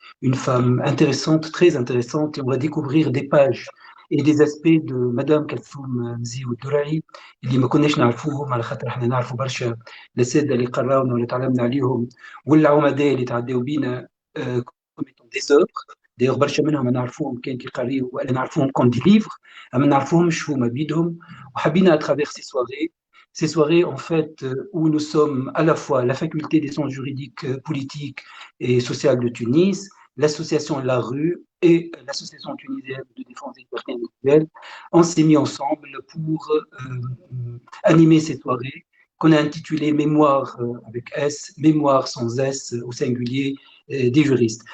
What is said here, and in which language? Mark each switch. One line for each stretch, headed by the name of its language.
French: Une femme intéressante, très intéressante, et on va découvrir des pages et des aspects de Madame Kalthoum Mziou Dourahi
Arabic: اللي ما كناش نعرفوهم على خاطر احنا نعرفوا برشا الاساتذه اللي قراونا واللي تعلمنا عليهم والعمداء اللي تعداو بينا
French: comme étant des œuvres. D'ailleurs,
Arabic: برشا منهم نعرفوهم كان كيقريو ولا نعرفوهم
French: comme des livres,
Arabic: اما نعرفوهمش هما بيدهم. وحبينا
French: à travers ces soirées en fait où nous sommes à la fois la faculté des sciences juridiques, politiques et sociales de Tunis, l'association La Rue et l'association tunisienne de défense des libertés individuelles, on s'est mis ensemble pour animer ces soirées qu'on a intitulées Mémoire avec S, Mémoire sans S au singulier des juristes.